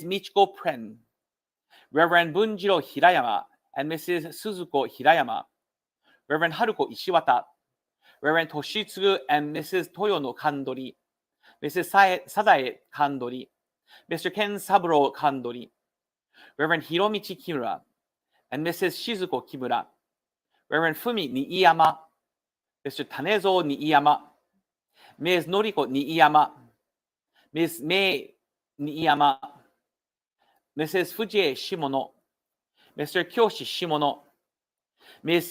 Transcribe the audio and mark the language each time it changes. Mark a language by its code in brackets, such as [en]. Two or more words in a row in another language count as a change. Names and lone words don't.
[en] Michiko Pren, Reverend Bunjiro Hirayama and Mrs. Suzuko Hirayama, Reverend Haruko Ishiwata, Reverend Toshitsugu and Mrs. Toyono Kandori, Mrs. Sadae Kandori, Mr. Ken Saburo Kandori, Reverend Hiromichi Kimura, and Mrs. Shizuko Kimura, Reverend Fumi Niiyama, Mr. Tanezo Niiyama, Ms. Noriko Niiyama, Ms. Mei Niiyama, Mrs. Fujie Shimono, Mr. Kyoshi Shimono, Ms.